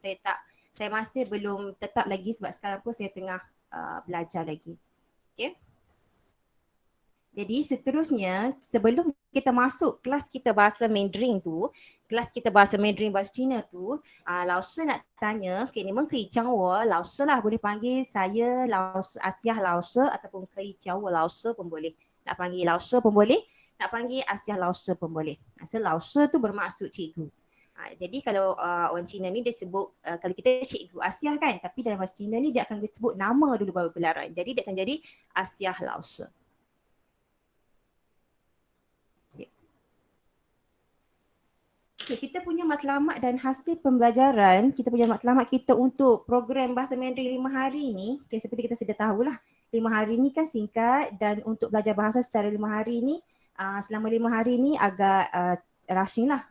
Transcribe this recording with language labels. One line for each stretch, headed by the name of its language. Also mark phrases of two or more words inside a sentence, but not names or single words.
Malay: Saya masih belum tetap lagi sebab sekarang pun saya tengah belajar lagi. Okay. Jadi seterusnya, sebelum kita masuk kelas kita bahasa Mandarin tu, kelas kita bahasa Mandarin bahasa Cina tu, 老师 nak tanya, okay,
Chinese: 你们可以叫我老师
Malay: lah, boleh panggil saya Asiah 老师 ataupun
Chinese: 可以叫我老师
Malay: pun boleh. Nak panggil 老师 pun boleh, nak panggil Asiah 老师 pun boleh. So 老师 tu bermaksud cikgu. Jadi kalau orang Cina ni dia sebut, kalau kita cikgu Asiah kan, tapi dalam bahasa Cina ni dia akan sebut nama dulu baru gelaran. Jadi dia akan jadi Asiah 老师. Okay, kita punya matlamat dan hasil pembelajaran, kita punya matlamat kita untuk program bahasa Mandarin 5 hari ni, okay, seperti kita sudah tahulah, 5 hari ni kan singkat dan untuk belajar bahasa secara 5 hari ni, selama 5 hari ni agak rushing lah.